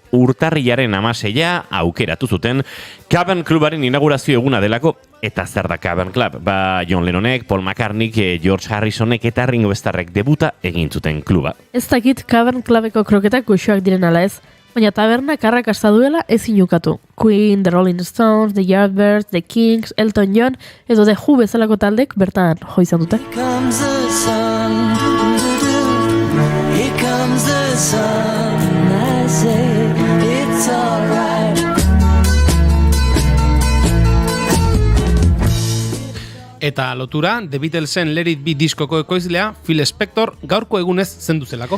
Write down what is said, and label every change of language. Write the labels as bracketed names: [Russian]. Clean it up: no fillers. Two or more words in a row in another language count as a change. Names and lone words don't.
[Basque] Urtarrilaren 16 aukeratu zuten Cavern Clubaren inaugurazio eguna delako. Eta zer da Cavern Club? John Lennonek, Paul McCartneyk, George Harrisonek eta Ringo Starrek debuta egin zuten kluba. Ez dakit Cavern Clubeko kroketak goxoak diren ala ez, baina tabernak arrakasta duela ezin ukatu. Queen, The Rolling Stones, The Yardbirds, The Kings, Elton John, edo The Who bezalako taldek bertan jo izan dute. Eta lotura, The Beatlesen Let It Be diskoko ekoizlea, Phil Spector, gaurko egunez zendu zelako.